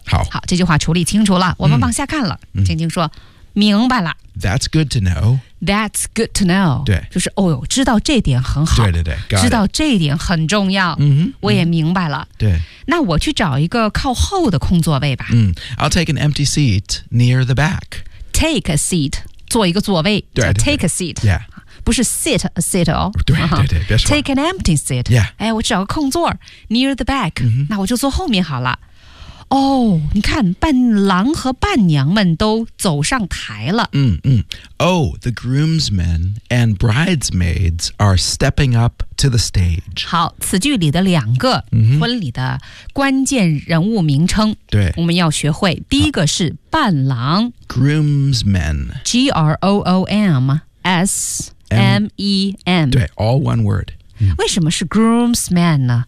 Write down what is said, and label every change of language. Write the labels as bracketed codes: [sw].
[zh] 好，这句话处理清楚了，我们往下看了。晶晶说：“明白了。 [en] ”That's good to know. That's good to know. [zh] 对，就是哦哟，知道这点很好。对对对，知道这一点很重要。嗯，我也明白了。对，那我去找一个靠后的空座位吧。 [en] 嗯 ，I'll take an empty seat near the back. Take a seat. [zh] 坐一个座位对对对 [en] take a seat、 yeah. [zh] 不是 [en] sit a seat [zh] 哦对对对、 [en] take an empty seat、 yeah. [zh] 哎、我找个空座 [en] near the back、 mm-hmm. [zh] 那我就坐后面好了哦你看伴郎和伴娘们都走上台了、 [en] Oh, the groomsmen and bridesmaids are stepping up to the stage [zh] 好此句里的两个婚礼的关键人物名称对、mm-hmm. 我们要学会第一个是伴郎 [en] Groomsmen. G-R-O-O-M-S-M-E-N. 对 all one word.、 [zh] 为什么是 groomsmen 呢、